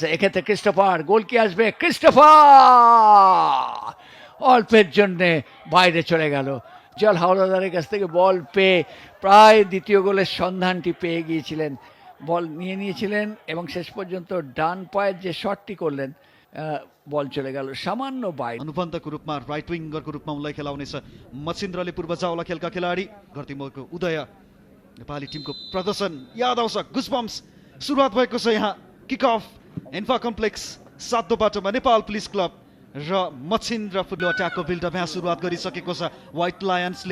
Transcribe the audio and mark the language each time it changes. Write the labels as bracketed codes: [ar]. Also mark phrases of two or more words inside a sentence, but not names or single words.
[bn] এক্ষেত্রে ক্রিস্টোফার, গোল কি আসবে? ক্রিস্টোফার অল্পের জন্যে বাইরে চলে গেল। জল হাওলাদারের কাছ থেকে বল পেয়ে প্রায় দ্বিতীয় গোলের সন্ধানটি পেয়ে গিয়েছিলেন, বল নিয়ে নিয়েছিলেন এবং শেষ পর্যন্ত ডান পায়ের যে শটটি করলেন [ne] बल चले गयो सामान्य बाहिर। अनुबन्धको रूपमा [en] right winger [ne] रूपमा उनलाई खेलाउनेछ मचिन्द्रले पूर्व जावला खेलका खेलाडी गर्तीमलको उदय। नेपाली टिमको प्रदर्शन याद आउँछ, गुसबम्स सुरुवात भएको छ यहाँ। किक अफ एन्फा कम्प्लेक्स 7 बाटोमा नेपाल पुलिस क्लब र मचिन्द्र फुटबल अट्याकको बिल्डअप यहाँ सुरुवात गरिसकेको छ व्हाइट लायन्सले।